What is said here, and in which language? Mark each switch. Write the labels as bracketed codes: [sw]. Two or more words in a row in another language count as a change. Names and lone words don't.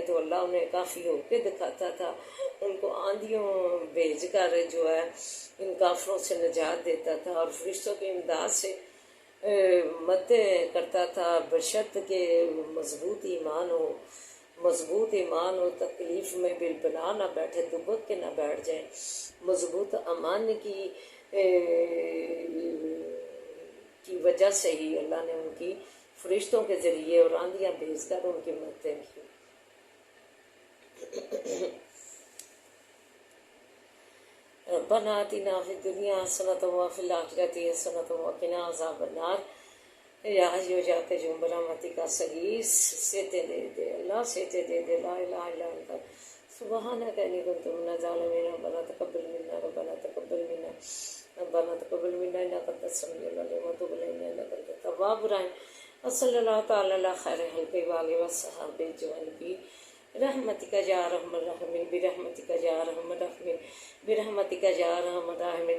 [hi] तो अल्लाह उन्हें काफ़ी होके दिखाता था, उनको आंधियों भेज कर जो है इन काफरों से निजात देता था और फरिश्तों की इमदाद से मदद करता था, बशर्त के मजबूत ईमान हो, मजबूत ईमान हो, तकलीफ़ में बिलबना ना बैठे, दुबक के ना बैठ जाए। मजबूत अमान की वजह से ही अल्लाह ने उनकी फरिश्तों के ज़रिए और आंधियाँ भेजकर उनकी मदद की। [ar] ربنا آتنا في الدنيا حسنة وفي الآخرة حسنة وقنا عذاب النار. يا حي يا قيوم برحمتك أستغيث, सेते दे दे अल्लाह, सेते दे दे। لا إله إلا أنت سبحانك إني كنت من الظالمين. ربنا تقبل منا، ربنا تقبل منا، ربنا تقبل منا إنك أنت السميع العليم وتب علينا إنك أنت التواب الرحيم. وصلى الله تعالى على خير الخلق وآله وصحبه أجمعين برحمتك يا أرحم الراحمين، برحمتك يا أرحم الراحمين، برحمتك يا أرحم الراحمين.